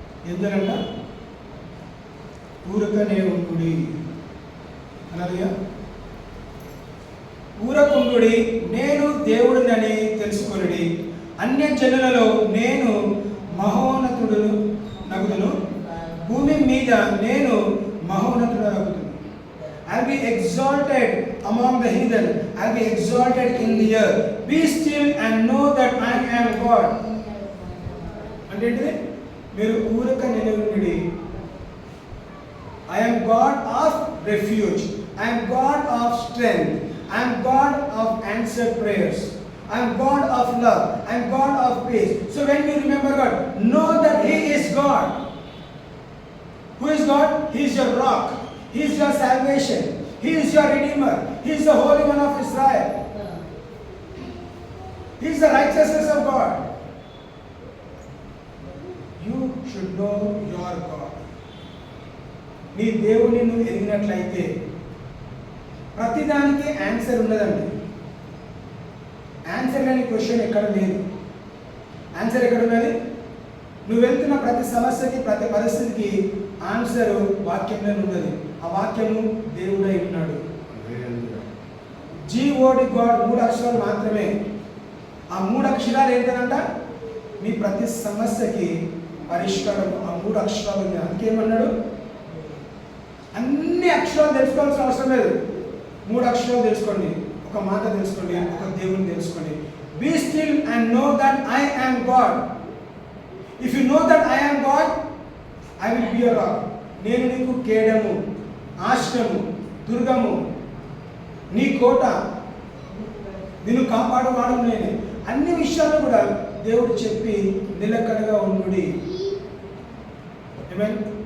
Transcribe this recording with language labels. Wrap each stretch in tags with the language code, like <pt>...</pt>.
<te>ఎందుకంట ఊరకనే ఉండుడి అన్నదిగా. ఊరకుండుడి, నేను దేవుడినని తెలుసుకొనుడి. అన్యజనులలో నేను మహోన్నతుడు నగుదును, భూమి మీద నేను మహోన్నతుడు నగుదును.</te> <en>I'll be exalted among the heathen. I'll be exalted in the earth. Be still and know that I am God.</en> <te>అంటే మీరు ఊరక నిలబడి,</te> <en>I am God of refuge. I am God of strength. I am God of answered prayers. I am God of love. I am God of peace. So when you remember God, know that He is God. Who is God? He is your rock. He is your salvation. He is your redeemer. He is the Holy One of Israel. He is the righteousness of God. You should know your God.</en> <te>నీ దేవుని నువ్వు ఎరిగినట్లయితే ప్రతిదానికి answer ఉన్నదండి. Answer లేని question ఎక్కడ లేదు. Answer ఎక్కడ ఉన్నది? నువ్వు వెళ్తున్న ప్రతి సమస్యకి, ప్రతి పరిస్థితికి ఆన్సర్ వాక్యంలో ఉన్నది. ఆ వాక్యము దేవుడై ఉన్నాడు. జీఓడి గాడ్ 3 అక్షరాలు మాత్రమే. ఆ 3 అక్షరాలు ఏంటంట? మీ ప్రతి సమస్యకి పరిష్కారం ఆ 3 అక్షరాలు ఉన్నాయి. అందుకేమన్నాడు? అన్ని అక్షరాలు తెలుసుకోవాల్సిన అవసరం లేదు. 3 అక్షరాలు తెలుసుకోండి, ఒక మాట తెలుసుకోండి, ఒక దేవుని తెలుసుకోండి.</te> <en>Be still and know that I am God. If you know that I am God, I will be your rock.</en> <te>నేను నీకు కేడము, ఆశ్రము, దుర్గము, నీ కోట, నిన్ను కాపాడువాడు నేనే. అన్ని విషయాలు కూడా దేవుడు చెప్పి నిలకడగా ఉండుడి. ఆమేన్.</te>